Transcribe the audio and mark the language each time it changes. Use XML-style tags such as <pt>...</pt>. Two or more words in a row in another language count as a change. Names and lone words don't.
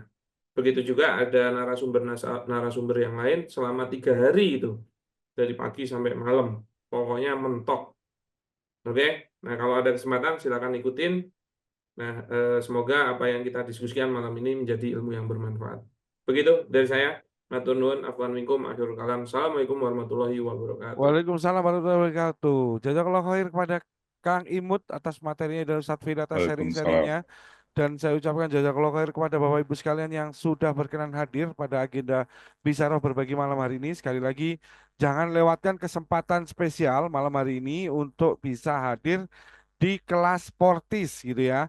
<id>Begitu juga ada narasumber yang lain selama 3 hari itu, dari pagi sampai malam, pokoknya mentok. Oke, nah kalau ada kesempatan silakan ikutin. Nah, semoga apa yang kita diskusikan malam ini menjadi ilmu yang bermanfaat. Begitu dari saya.</id> <jv>Matur nuwun,</jv> <ar>عفوا منكم، آخر الكلام. السلام عليكم ورحمة الله وبركاته. وعليكم السلام ورحمة الله وبركاته. جزاك الله خير</ar> <id>kepada Kang Imut atas materinya dan Ustadz Fir atas Waalaikumsalam. sharing-sharingnya. Dan saya ucapkan</id> <ar>جزاك الله خير</ar> <id>kepada Bapak Ibu sekalian yang sudah berkenan hadir pada agenda Bisaroh berbagi malam hari ini. Sekali lagi, jangan lewatkan kesempatan spesial malam hari ini untuk bisa hadir di kelas Portis gitu ya.</id>